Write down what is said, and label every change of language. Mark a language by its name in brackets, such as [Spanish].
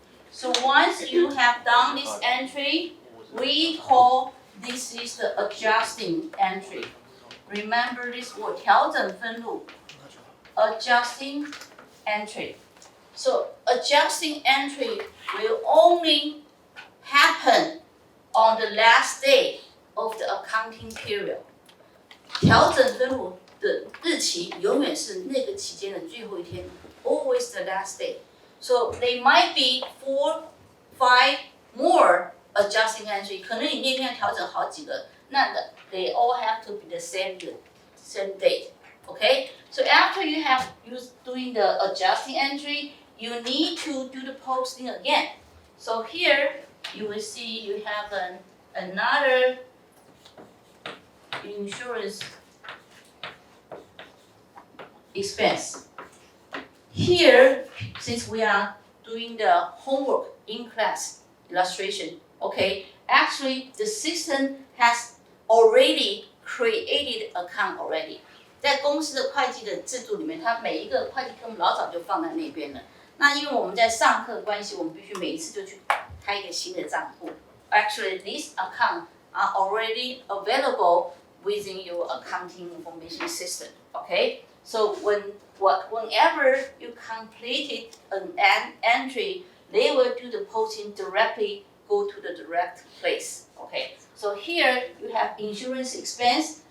[English] So once you have done this entry, we call this is the adjusting entry. Remember this word, 调整分录 adjusting entry. So adjusting entry will only happen on the last day of the accounting period. [Chinese] 调整分录的日期永远是那个期间的最后一天 [English] always the last day. So they might be 4, 5 more adjusting entry. [Chinese] 可能你那天调整好几个，那的 [English] they all have to be the same date. Okay? So after you have doing the adjusting entry, you need to do the posting again. So here you will see you have another insurance expense. Here, since we are doing the homework in class illustration, okay, actually the system has already created account already. [Chinese] 在公司的会计的制度里面，它每一个会计科目老早就放在那边了。那因为我们在上课的关系，我们必须每一次就去开一个新的账户。 [English] Actually, these accounts are already available within your accounting information system. Okay, so whenever you completed an entry, they will do the posting directly. Go to the direct place. Okay, so here you have insurance expense.